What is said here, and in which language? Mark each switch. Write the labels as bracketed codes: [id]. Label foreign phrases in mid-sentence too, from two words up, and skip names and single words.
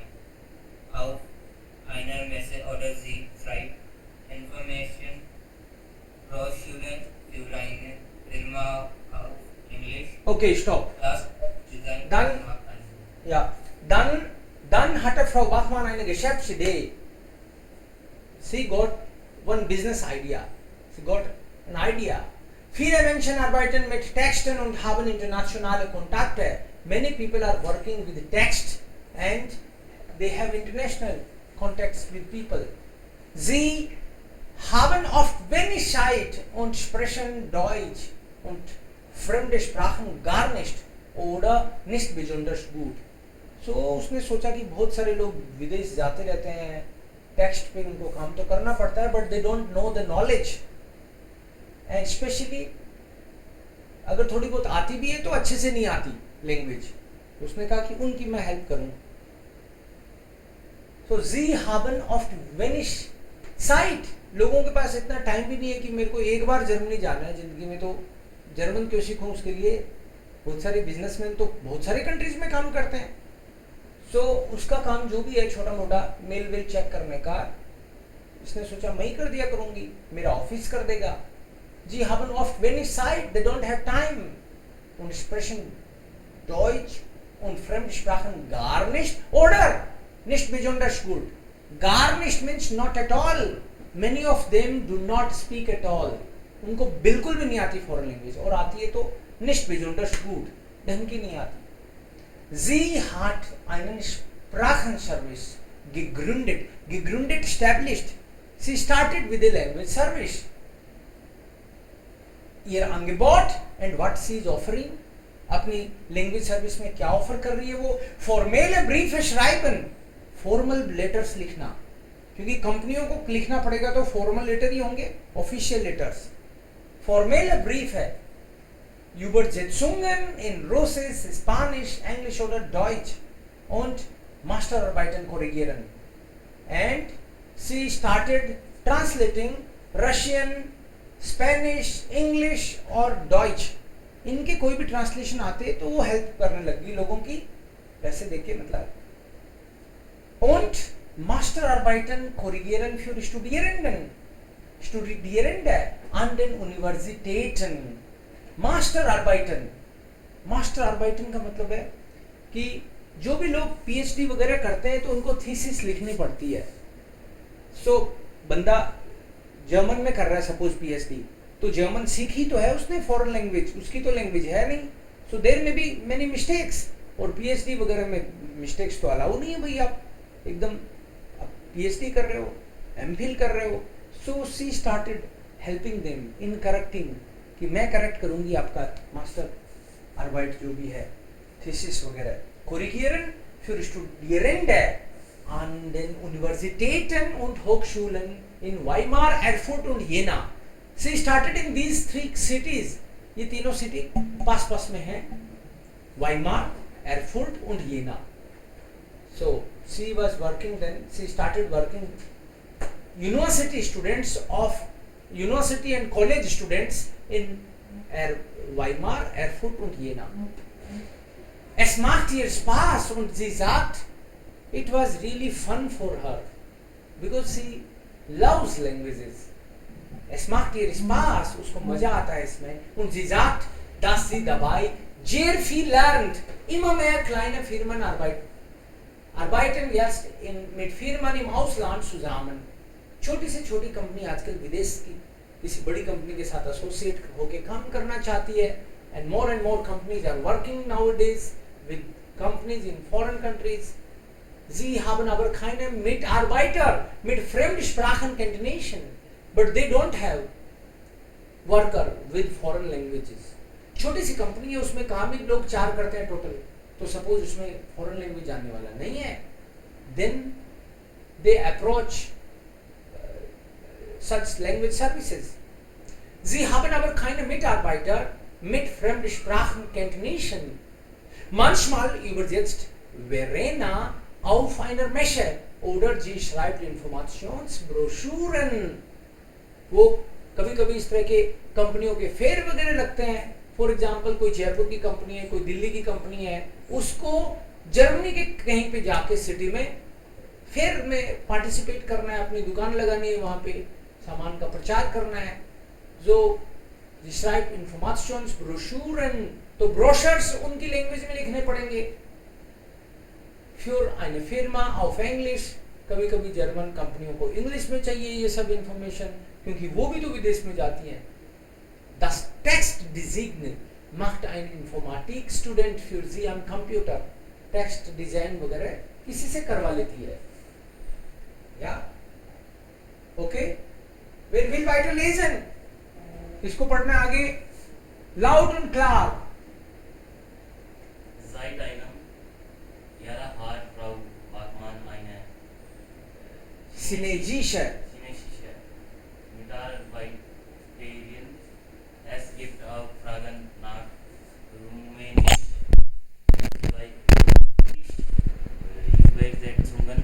[de] Auf einer Messe oder sie schreibt Information Broschüren für eine Firma auf Englisch. Okay, stopp. Das Design Dann- Ja, dann hatte Frau Bachmann eine Geschäftsidee. [en] Sie got one business idea. Sie got an idea. [de] Viele Menschen arbeiten mit Texten und haben internationale Kontakte. [en] Many people are working with text and they have international contacts with people. [de] Sie haben oft wenig Zeit und sprechen Deutsch und fremde Sprachen gar nicht oder nicht besonders gut. [hi] So उसने सोचा कि बहुत सारे लोग विदेश जाते रहते हैं, टेक्स्ट पे उनको काम तो करना पड़ता है, [en] but they don't know the knowledge. and specially [hi] अगर थोड़ी बहुत आती भी है तो अच्छे से नहीं आती लैंग्वेज. उसने कहा कि उनकी मैं हेल्प करूं. [de] तो जी haben oft wenig Zeit. [hi] लोगों के पास इतना टाइम भी नहीं है कि मेरे को एक बार जर्मनी जाना है जिंदगी में, तो जर्मन क्यों सीखूं. उसके लिए बहुत सारे बिजनेसमैन तो बहुत सारे कंट्रीज में काम करते हैं. सो उसका काम जो भी है छोटा मोटा मेल वेल चेक करने का, उसने सोचा मैं ही कर दिया करूंगी, मेरा ऑफिस कर देगा. [de] जी haben oft wenig Zeit, [en] they don't have time [de] und sprechen Deutsch und Fremdsprachen gar nicht oder nicht besonders gut. [en] Gar nicht means not at all. Many of them do not speak at all. [hi] उनको बिल्कुल भी नहीं आती [en] foreign language, [hi] और आती है तो [de] nicht besonders gut, [hi] ढंग की नहीं आती. [de] Sie hat einen Sprachenservice gegründet. Gegründet, [en] established. Sie started with a language service. [de] Ihr Angebot [en] and what she is offering. [hi] अपनी [en] language service [hi] में क्या ऑफर कर रही है वो? फॉर्मल [de] Brief schreiben, [en] formal letters [hi] लिखना, क्योंकि कंपनियों को लिखना पड़ेगा तो [en] formal letter [hi] ही होंगे, [en] official letters. [de] formal Brief [hi] है. [de] Übersetzungen in Russisch, Spanisch, Englisch oder Deutsch und Masterarbeiten korrigieren. [en] And she started translating Russian, Spanish, English और Deutsch. [hi] इनके कोई भी ट्रांसलेशन आते तो वो हेल्प करने लगी लोगों की, पैसे देके मतलब. [de] Und Masterarbeiten korrigieren für Studierenden. Studierende an den Universitäten. Masterarbeiten. Masterarbeiten [hi] का मतलब है कि जो भी लोग पीएचडी वगैरह करते हैं तो उनको थीसिस लिखनी पड़ती है. सो बंदा जर्मन में कर रहा है [en] suppose PhD, [hi] तो जर्मन सीखी तो है उसने [en] foreign language, [hi] उसकी तो लैंग्वेज है नहीं, [en] so there may be many mistakes. [hi] और पीएचडी वगैरह में मिस्टेक्स तो अलाउ नहीं है भाई. आप एकदम पीएचडी कर रहे हो, एमफिल कर रहे हो. [en] so she started helping them in correcting, [hi] कि मैं करेक्ट करूंगी आपका [de] Masterarbeit [hi] जो भी है, थीसिस वगैरह. [de] Korrigieren für Studierende an den Universitäten und Hochschulen in Weimar, Erfurt und Jena. [en] She started in these three cities. [hi] ये तीनों सिटी पास में हैं, [de] Weimar, Erfurt und Jena. [en] So she was working then. She started working. University students of university and college students in Weimar, Erfurt und Jena. [de] Es macht ihr Spaß und sie sagt, [en] it was really fun for her because she loves languages. [de] Es macht ihr Spaß, [hi] उसको मजा आता है इसमें. [de] Und sie sagt, dass sie dabei sehr viel lernt. Immer mehr kleine Firmen arbeiten jetzt mit Firmen im Ausland zusammen. [hi] छोटी से छोटी कंपनी आजकल विदेश की किसी बड़ी कंपनी के साथ एसोसिएट होके काम करना चाहती है. [en] And more companies are working nowadays with companies in foreign countries. [de] Sie haben aber keine Mitarbeiter mit Fremdsprachenkenntnissen, [en] but they don't have worker with foreign languages. [hi] छोटी सी कंपनी है, उसमें काम ही लोग 4 करते हैं टोटल, तो सपोज उसमें [en] foreign language [hi] जानने वाला नहीं है, [en] then they approach such language services. [de] Sie haben aber keine Mitarbeiter mit Fremdsprachenkenntnissen. Manchmal übersetzt Verena auf einer Messe oder sie schreibt Informationsbroschüren. [hi] वो कभी-कभी इस तरह के कंपनियों के फेयर वगैरह लगते हैं. [en] for example [hi] कोई जयपुर की कंपनी है, कोई दिल्ली की कंपनी है, उसको जर्मनी के कहीं पे जाके सिटी में फेयर में पार्टिसिपेट करना है, अपनी दुकान लगानी है, वहाँ पे सामान का प्रचार करना है. जो [de] schreibt Informationsbroschüren, [hi] तो ब्रोशर्स उनकी लैंग्वेज में लिखने पड़ेंगे. [de] Für eine Firma auf Englisch. [hi] कभी-कभी जर्मन कंपनियों को इंग्लिश में चाहिए ये सब इंफॉर्मेशन, क्योंकि वो भी तो विदेश में जाती हैं. [de] Das Textdesign macht ein Informatikstudent für sie am Computer. [en] text design [hi] वगैरह किसी से करवा लेती है. [de] Ja okay, wer will weiter lesen? [hi] इसको पढ़ना आगे. [de] Laut und klar. Seit einem Jahr hat Frau Bachmann eine chinesische Mitarbeiterin. Es gibt auch Fragen nach Rumänisch bei Übersetzungen.